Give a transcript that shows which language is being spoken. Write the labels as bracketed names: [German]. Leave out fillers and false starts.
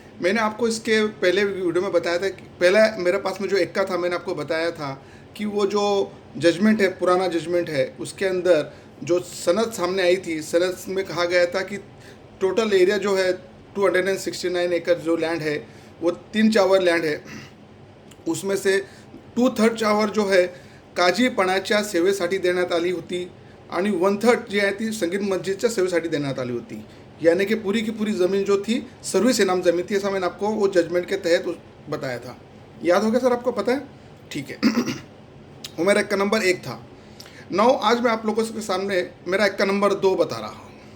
[Hindi] मैंने आपको इसके पहले वीडियो में बताया था कि पहला मेरे पास में जो एक्का था, मैंने आपको बताया था कि वो जो जजमेंट है, पुराना जजमेंट है, उसके अंदर जो सनद सामने आई थी, सनद में कहा गया था कि टोटल एरिया जो है 269 एकड़ जो लैंड है वो 3 चावर लैंड है। [Marathi] उसमें से 2/3 चावर जो है काजी पणाच्या सेवेसाठी देण्यात आली होती आणि 1/3 जी आहे ती संगीत मस्जिदच्या सेवेसाठी देण्यात आली होती। [Hindi] यानी कि पूरी की पूरी ज़मीन जो थी सर्विस इनाम ज़मीन थी। ऐसा मैंने आपको वो जजमेंट के तहत बताया था। याद हो गया सर, आपको पता है? ठीक है। वो मेरा एक्का नंबर 1 था। नाउ आज मैं आप लोगों के सामने मेरा एक्का नंबर 2 बता रहा हूँ।